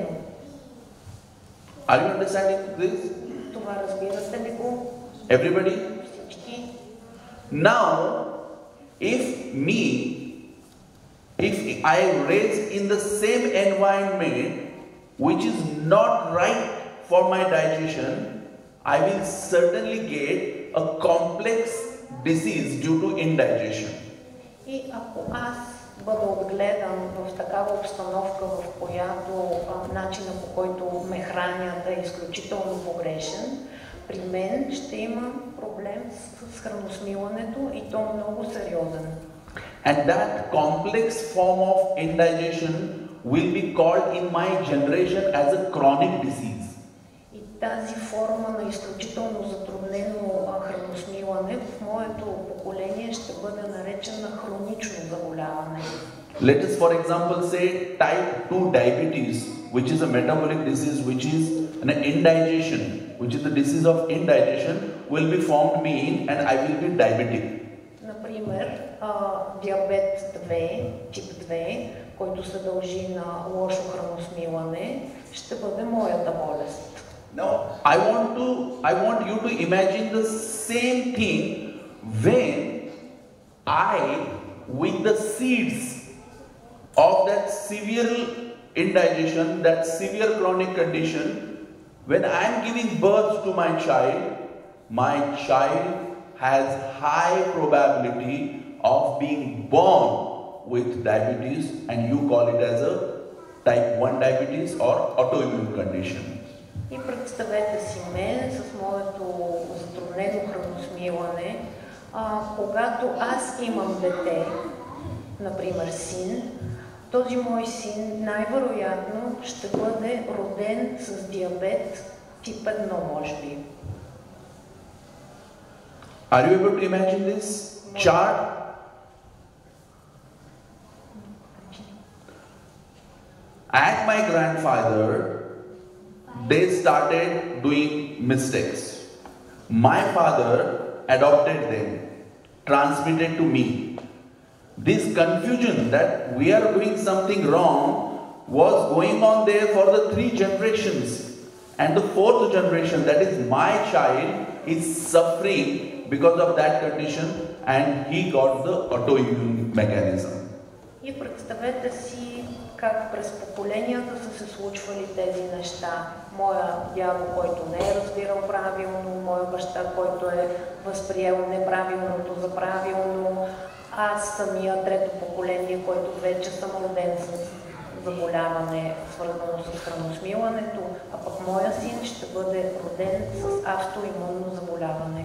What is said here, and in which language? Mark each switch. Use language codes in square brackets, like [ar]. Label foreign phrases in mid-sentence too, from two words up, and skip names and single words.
[en] Are you understanding this? [bg] Това разбирате ли го? [en] Everybody? [bg] Всички. [en] Now, if I raise in the same environment which is not right for my digestion, I will certainly get a complex disease due to indigestion. [bg] И ако аз бъда отгледан в такава обстановка, в която начинът, по който ме хранят е изключително погрешен, при мен ще има проблем с храносмилането и то много сериозен. [en] And that complex form of indigestion will be called in my generation as a chronic disease. [bg] И тази форма на изключително затруднено храносмилане в моето поколение ще бъде наречена хронично заболяване. [en] Let us for example say type 2 diabetes, which is a metabolic disease, which is an indigestion, which is the disease of indigestion, will be formed me and I will be diabetic. [bg] Например, диабет 2, тип 2, който се дължи на лошо храносмилане, ще бъде моята болест. [en] Now, I want you to imagine the same thing when I, with the seeds of that severe indigestion, that severe chronic condition, when I am giving birth to my child has high probability of being born with diabetes, and you call it as a type 1 diabetes or autoimmune condition. [bg] И представете си мен с моето затруднено храносмилане, когато аз имам дете, например син, този мой син най-вероятно ще бъде роден с диабет тип 1, може би. [en] Are you able to imagine this chart? At my grandfather, they started doing mistakes. My father adopted them, transmitted to me. This confusion that we are doing something wrong was going on there for the 3 generations. And the 4th generation, that is my child, is suffering because of that condition, and he got the autoimmune mechanism. [bg] И представете си как през поколенията са се случвали тези неща. Моя дядо, който не е разбирал правилно, моя баща, който е възприел неправилното за правилно, аз самия трето поколение, който вече съм роден с заболяване, свързано с храносмилането, а пък моя син ще бъде роден с автоимунно заболяване.